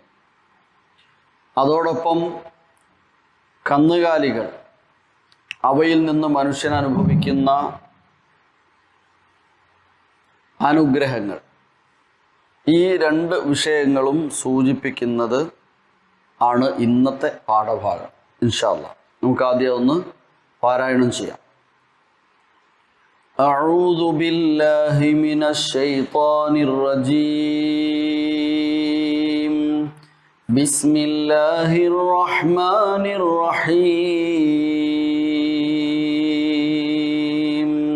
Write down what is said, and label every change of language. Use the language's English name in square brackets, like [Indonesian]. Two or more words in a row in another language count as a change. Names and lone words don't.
[Malayalam] അതോടൊപ്പം കന്നുകാലികൾ, അവയിൽ നിന്ന് മനുഷ്യൻ അനുഭവിക്കുന്ന അനുഗ്രഹങ്ങൾ, ഈ 2 വിഷയങ്ങളും സൂചിപ്പിക്കുന്നത് ആണ് ഇന്നത്തെ പാഠഭാഗം. [Arabic] إن شاء الله [Malayalam] നമുക്ക് ആദ്യം ഒന്ന് പാരായണം ചെയ്യാം. [Arabic] أعوذ بالله من الشيطان الرجيم. بسم الله الرحمن الرحيم.